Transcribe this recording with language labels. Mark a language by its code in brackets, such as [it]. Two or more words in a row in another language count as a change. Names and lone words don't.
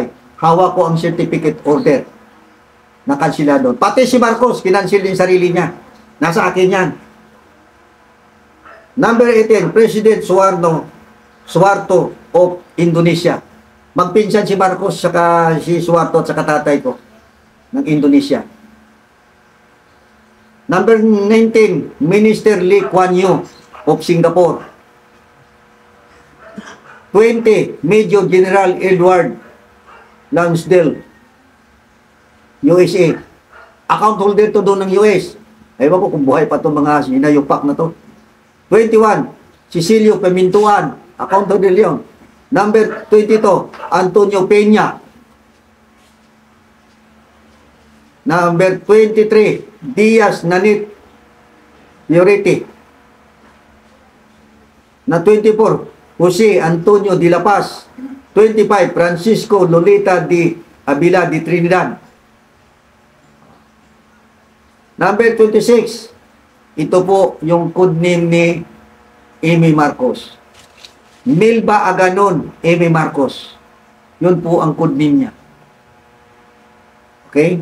[tl] Hawak ko ang certificate order na kansilado. Pati si Marcos, kinansil din sarili niya. Nasa akin yan. [en] Number 18, President Suharto of Indonesia. [tl] Magpinsan si Marcos saka si Suharto at saka tatay ko ng Indonesia. [en] Number 19, Minister Lee Kuan Yew of Singapore. 20, Major General Edward Lansdale, USA. Account holder [tl] to doon ng US. Ewan ko kung buhay pa itong mga sinayupak na to. 21, Cecilio Pimentuan, [en] account holder [tl] yun. [en] Number 22, Antonio Peña. Number 23, Diaz Nanit Fioriti. [tl] Na 24, Jose Antonio de la Paz. 25, Francisco Lolita de Avila de Trinidad. Number 26, ito po yung codename ni Amy Marcos. Milba Aganon, Amy Marcos. Yun po ang codename niya. Okay?